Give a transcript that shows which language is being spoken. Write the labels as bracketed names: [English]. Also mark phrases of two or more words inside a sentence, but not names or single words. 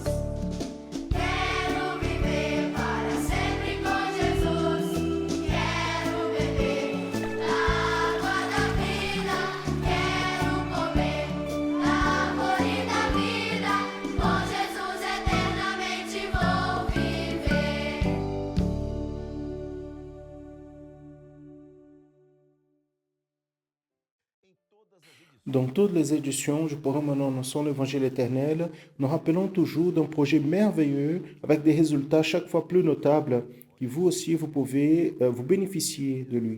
[Portuguese] Quero viver para sempre com Jesus. Quero beber da água da vida. Quero comer da árvore da vida. Com Jesus eternamente vou viver. [French] Dans toutes les éditions du programme Annonçons l'Évangile éternel, nous rappelons toujours d'un projet merveilleux avec des résultats chaque fois plus notables et vous aussi, vous pouvez vous bénéficier de lui.